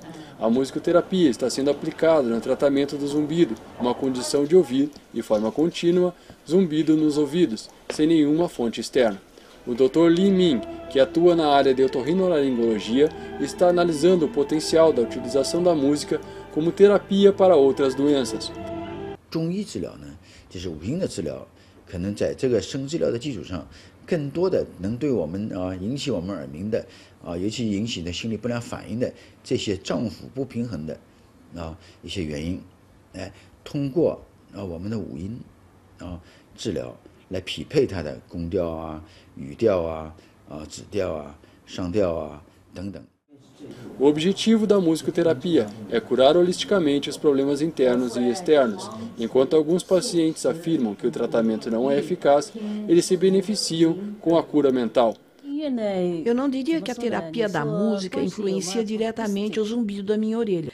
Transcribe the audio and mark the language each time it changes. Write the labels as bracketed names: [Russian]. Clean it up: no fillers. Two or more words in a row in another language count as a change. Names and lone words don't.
[Portuguese] A musicoterapia está sendo aplicada no tratamento do zumbido, uma condição de ouvir, de forma contínua, zumbido nos ouvidos, sem nenhuma fonte externa. O Dr. Li Ming, que atua na área de otorrinolaringologia, está analisando o potencial da utilização da música como terapia para outras doenças. [Chinese] 可能在这个生治疗的基础上，更多的能对我们引起我们耳鸣的尤其引起的心理不良反应的这些脏腑不平衡的一些原因，通过我们的五音治疗来匹配它的宫调语调指调上调等等。 [Portuguese] O objetivo da musicoterapia é curar holisticamente os problemas internos e externos. Enquanto alguns pacientes afirmam que o tratamento não é eficaz, eles se beneficiam com a cura mental. Eu não diria que a terapia da música influencia diretamente o zumbido da minha orelha.